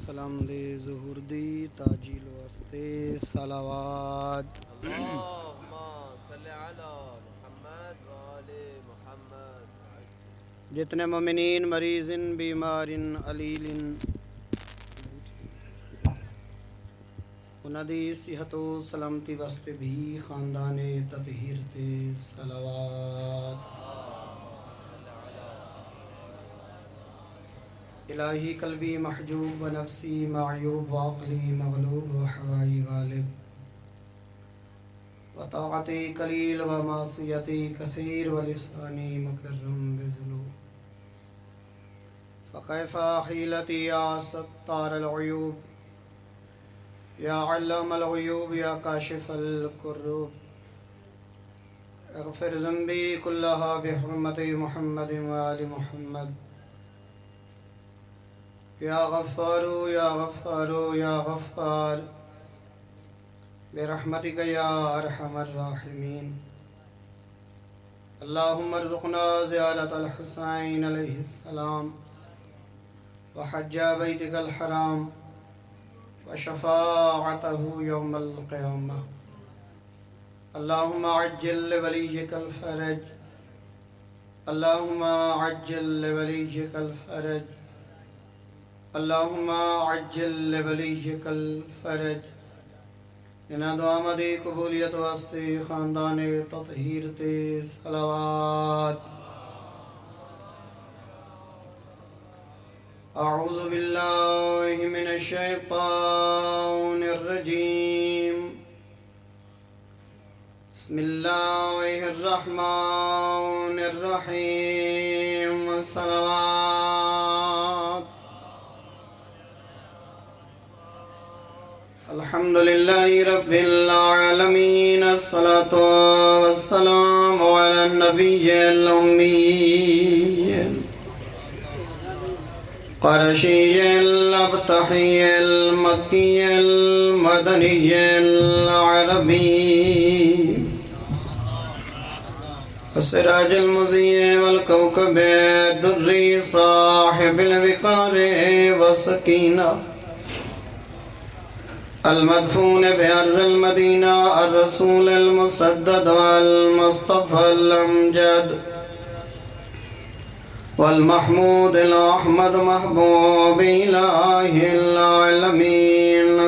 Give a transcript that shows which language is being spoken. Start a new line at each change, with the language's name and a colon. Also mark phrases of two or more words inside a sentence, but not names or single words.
Punjabi: سلام دے ظہور دی تاجیل واسطے صلوات
Arabic: اللهم صل على محمد وآل محمد.
Punjabi: جتنے مومنین مریض بیمار علیل انہاں دی صحت و سلامتی واسطے بھی خاندان تطہیر تے صلوات.
Arabic: الہی قلبی محجوب و نفسی معیوب و عقلی مغلوب و حوائی غالب و طاعتی قلیل و معصیتی کثیر و لسانی مکرم بذنوب فکیف حیلتی یا ستار العیوب یا علام الغیوب یا کاشف الکروب اغفر ذنبی کلہا بحرمت محمد و آل محمد یا غفار یا غفار یا غفار برحمتک یا ارحم الراحمین. اللہم ارزقنا زیارت الحسین علیہ السلام وحج بیتک الحرام وشفاعتہ یوم القیامہ. اللہم عجل لولیک الفرج اللہم عجل لولیک الفرج اللہم عجل لولیک الفرج.
Punjabi: انہاں دعا دی قبولیت واسطے خاندان تطہیر تے صلوات.
Arabic: اعوذ باللہ من الشیطان الرجیم. بسم اللہ الرحمن الرحیم. صلوات. الحمد للہ رب العالمین الصلاة والسلام علی النبی الأمی القرشی الابتحی المکی المدنی العربی السراج المضيء والكوكب الدري صاحب الوقار والسكينة المدفون بأرض المدينة الرسول المسدد والمصطفى الأمجد والمحمود الأحمد محبوب إله العالمين.